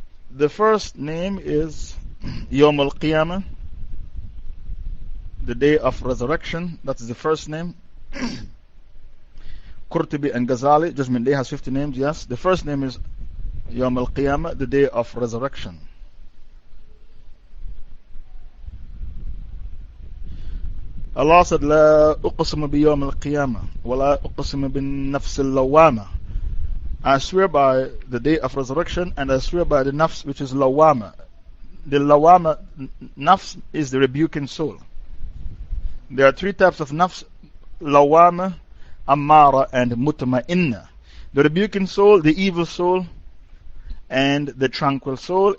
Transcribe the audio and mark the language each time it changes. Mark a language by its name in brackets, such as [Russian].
[English] The first name is Yawm al-Qiyamah, the day of resurrection. That is the first name. Qurtubi and Ghazali, Judgment Day has 50 names, yes. The first name is Yawm al-Qiyamah, the day of resurrection. [Arabic] Allah said, لا أقسم بيوم القيامة ولا أقسم بالنفس اللوامة. [English] I swear by the day of resurrection, and I swear by the nafs which is lawama. The lawama, nafs, is the rebuking soul. There are 3 types of nafs: lawama, ammara, and mutma'inna. The rebuking soul, the evil soul, and the tranquil soul.